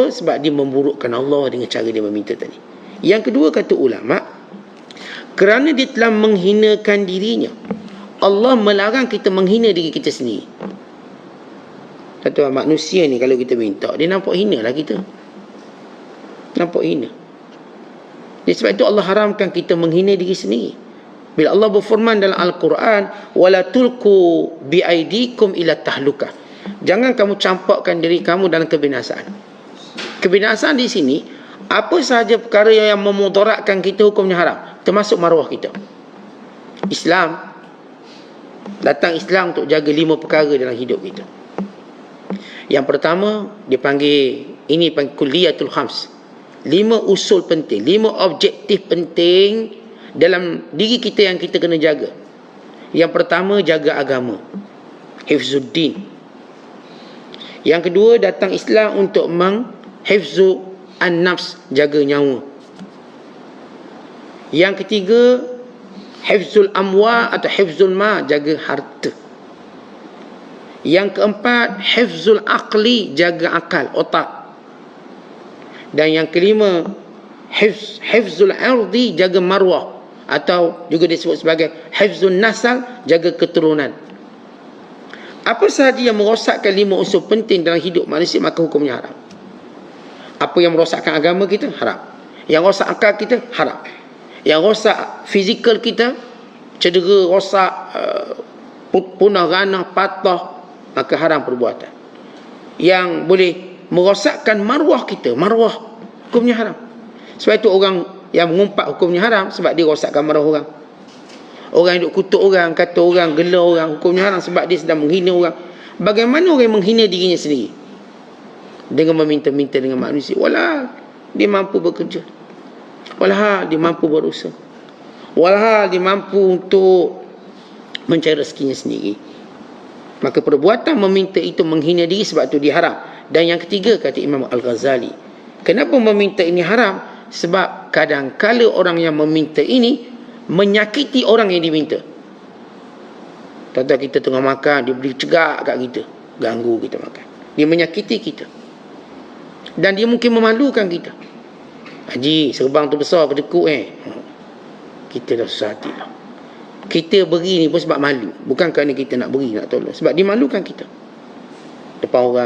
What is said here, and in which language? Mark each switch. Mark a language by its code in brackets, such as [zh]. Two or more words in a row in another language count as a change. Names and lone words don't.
[ms] Sebab dia memburukkan Allah dengan cara dia meminta tadi. Yang kedua, kata ulama, kerana dia telah menghinakan dirinya, Allah melarang kita menghina diri kita sendiri. Kata manusia ni kalau kita minta, dia nampak hina lah kita. Nampak hina. Sebab itu Allah haramkan kita menghina diri sendiri. Bila Allah berfirman dalam Al-Quran, [ar] ولا تلقوا بأيديكم إلى التهلكة. [ms] Jangan kamu campakkan diri kamu dalam kebinasaan. Kebinasaan di sini, apa sahaja perkara yang memudaratkan kita hukumnya haram, termasuk maruah kita. Islam, datang Islam untuk jaga 5 perkara dalam hidup kita. Yang pertama, dia panggil, ini panggil [ar] الكليات الخمس. [ms] 5 usul penting, 5 objektif penting dalam diri kita yang kita kena jaga. Yang pertama, jaga agama, hifzuddin. Yang kedua, datang Islam untuk menghifzu an-nafs, jaga nyawa. Yang ketiga, [ar] حفظ الأموال [ms] atau [ar] حفظ المال, [ms] jaga harta. Yang keempat, [ar] حفظ العقل, [ms] jaga akal, otak. Dan yang kelima, [ar] حفظ العرض, [ms] jaga marwah, atau juga disebut sebagai [ar] حفظ النسل, [ms] jaga keturunan. Apa sahaja yang merosakkan 5 unsur penting dalam hidup manusia, maka hukumnya haram. Apa yang merosakkan agama kita, haram. Yang rosak akal kita, haram. Yang rosak fizikal kita, cedera, rosak, punah ranah, patah, maka haram perbuatan. Yang boleh merosakkan maruah kita, maruah, hukumnya haram. Sebab itu orang yang mengumpat hukumnya haram, sebab dia rosakkan maruah orang. Orang yang duk kutuk orang, kata orang, gelar orang, hukumnya haram sebab dia sedang menghina orang. Bagaimana orang yang menghina dirinya sendiri? Dengan meminta-minta dengan manusia. Walau dia mampu bekerja, walau dia mampu berusaha, walau dia mampu untuk mencari rezekinya sendiri, maka perbuatan meminta itu menghina diri, sebab itu dia haram. Dan yang ketiga, kata Imam Al-Ghazali, kenapa meminta ini haram? Sebab kadang-kala orang yang meminta ini menyakiti orang yang diminta. Tentang kita tengah makan, dia beri cegak kat kita, ganggu kita makan, dia menyakiti kita, dan dia mungkin memalukan kita. Haji, serbang tu besar kedekut kita dah susah hati lah. Kita beri ni pun sebab malu, bukan kerana kita nak beri, nak tolong, sebab dia malukan kita depan orang.